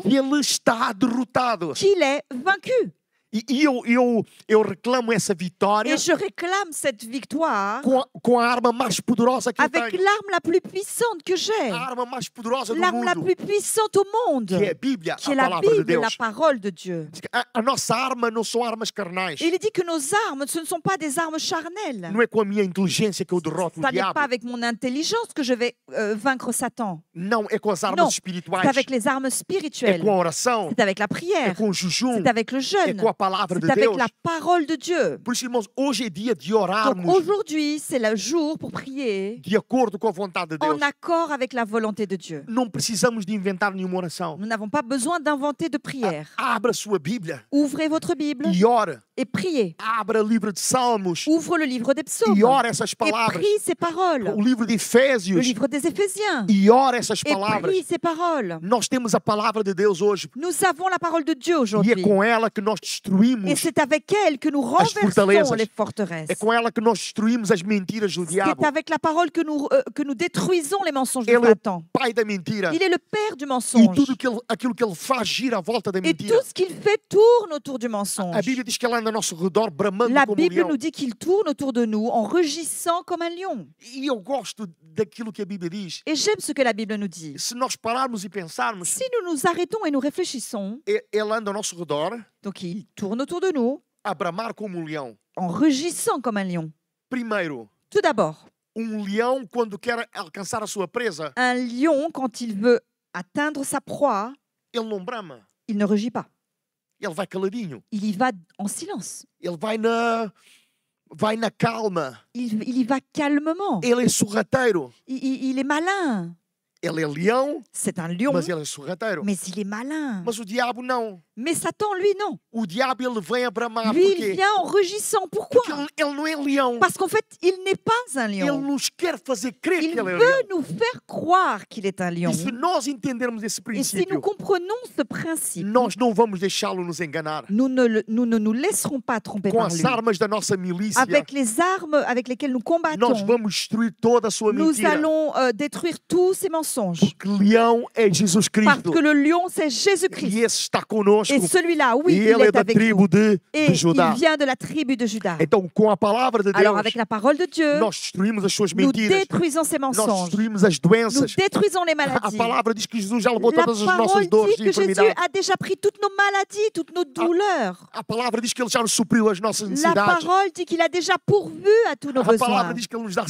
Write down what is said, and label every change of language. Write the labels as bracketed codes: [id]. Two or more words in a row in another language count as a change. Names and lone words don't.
[pt] que ele está derrotado. [fr] qu'il est vaincu. [pt] E eu reclamo essa vitória [fr] Et je réclame cette victoire [pt] com a arma mais poderosa que eu [fr] avec [pt] tenho. [fr] l'arme la plus puissante que j'ai, [pt] A arma mais poderosa do [fr] l'arme la [pt] mundo, [fr] plus puissante au monde, [pt] que é a Bíblia, [fr] qui [pt] a [fr] est la [pt] palavra de [fr] Bible, la [pt] Deus. [fr] parole de Dieu. [pt] A nossa arma não são armas carnais. [fr] Et il est dit que nos armes, ce ne sont pas des armes charnelles. [pt] Não é com a minha inteligência que eu derroto o [fr] Ça n'est [pt] diabo. [fr] pas avec mon intelligence que je vais vaincre Satan. [pt] Não, é com as armas [fr] Non, [pt] espirituais. [fr] C'est avec les armes [pt] É [fr] spirituelles. [pt] com a oração. [fr] C'est avec la [pt] É [fr] prière. [pt] com o jejum. [fr] C'est avec le [pt] É [fr] jeûne. [pt] com a palavra de [fr] C'est avec [pt] Deus. [fr] la parole de Dieu. [pt] Por isso, irmãos, hoje é dia de [fr] Donc [pt] orarmos [fr] aujourd'hui, c'est le jour pour prier [pt] de acordo com a vontade de Deus. [fr] en accord avec la volonté de Dieu. [pt] Não precisamos de inventar nenhuma oração. [fr] Nous n'avons pas besoin d'inventer de prière. [pt] Abra a sua Bíblia [fr] Ouvrez votre Bible [pt] e ora. [fr] et priez. [pt] Abra o livro de Salmos [fr] Ouvre le livre des psaumes [pt] e ora essas [fr] et [pt] palavras. [fr] prie ces paroles. [pt] O livro de [fr] Le [pt] Efésios [fr] livre des Éphésiens [pt] e ora essas [fr] et [pt] palavras. [fr] prie ces paroles. [pt] Nós temos a palavra de Deus hoje [fr] Nous avons la parole de Dieu [pt] e é [fr] aujourd'hui. [pt] com ela que nós [fr] Et [pt] destruímos. [fr] c'est avec elle que nous renversons [pt] fortalezas. [fr] les forteresses. [pt] É com ela que nós destruímos as mentiras do diabo. [fr] C'est avec la parole que nous détruisons les mensonges de [pt] Ele é o [fr] Satan. [pt] pai da mentira. [fr] Il est le père du [pt] E [fr] mensonge. [pt] tudo aquilo que ele faz gira à volta da [fr] Et [pt] mentira. [fr] tout ce qu'il fait tourne autour du mensonge. [pt] A Bíblia diz que ela anda ao nosso redor bramando [fr] La [pt] como um [fr] Bible [pt] leão. [fr] nous dit qu'il tourne autour de nous en rugissant comme un lion. [pt] E eu gosto daquilo que a Bíblia diz. [fr] Et j'aime ce que la Bible nous dit. [pt] Se nós pararmos e pensarmos, [fr] Si nous nous arrêtons et nous réfléchissons, [pt] ele anda ao nosso redor [fr] donc il tourne autour de nous [pt] a bramar como um leão. [fr] en rugissant comme un lion. [pt] Primeiro, [fr] Tout d'abord, [pt] leão quando quer alcançar a sua presa, [fr] un lion, quand il veut atteindre sa proie, [pt] ele não brama. [fr] il ne rugit pas. [pt] Ele vai caladinho. [fr] Il y va en silence. [pt] Ele vai na calma. [fr] Il y va calmement. [pt] Ele é sorrateiro. [fr] Il est malin. [pt] Ele é leão, [fr] C'est un lion, [pt] mas ele é sorrateiro. [fr] mais il est malin. [pt] Mas o diabo não. [fr] Mais Satan, lui, non. [pt] O diabo ele vem a bramar. [fr] Lui, il [pt] Porquê? [fr] vient en rugissant. Pourquoi? [pt] Porque ele não é leão. [fr] Parce qu'en fait, il n'est pas un [pt] Ele [fr] lion. [pt] nos quer fazer crer [fr] Il [pt] que ele é [fr] veut [pt] leão. [fr] nous faire croire qu'il est un lion. [pt] E se nós entendermos esse [fr] Et si nous [pt] princípio, [fr] comprenons ce principe, [pt] nós não vamos deixá-lo nos enganar. [fr] nous ne nous laisserons pas tromper [pt] Com [fr] par [pt] as [fr] lui. [pt] armas da nossa milícia, [fr] Avec les armes avec lesquelles nous [pt] nós [fr] combattons, [pt] vamos destruir toda a sua [fr] nous [pt] mentira. [fr] allons détruire tous ces mensonges. [pt] Porque leão é Jesus [fr] Parce [pt] Cristo. [fr] que le lion, c'est [pt] E [fr] Jésus-Christ. [pt] esse está conosco. [fr] Et celui-là, oui, [pt] E [fr] il [pt] ele é [fr] est [pt] da [fr] avec nous. [pt] tribo de [fr] Et [pt] Judá. [fr] il vient de la tribu de Juda. [pt] Então, com a palavra de [fr] Alors, [pt] Deus, [fr] avec la parole de Dieu, [pt] nós destruímos as suas [fr] nous [pt] mentiras. [fr] détruisons ces [pt] Nós [fr] mensonges. [pt] destruímos as [fr] Nous [pt] doenças. [fr] détruisons les [pt] A [fr] maladies. [pt] palavra diz que Jesus já levou [fr] La [pt] todas as [fr] parole [pt] nossas dores [fr] dit [pt] e [fr] que Jésus [pt] enfermidades. [fr] a déjà pris toutes nos maladies, toutes nos douleurs. [pt] A palavra diz que Ele já nos supriu as nossas [fr] La [pt] necessidades. [fr] parole dit qu'il a déjà pourvu à tous nos [pt] A palavra [fr] besoins. [pt] diz que Ele nos dá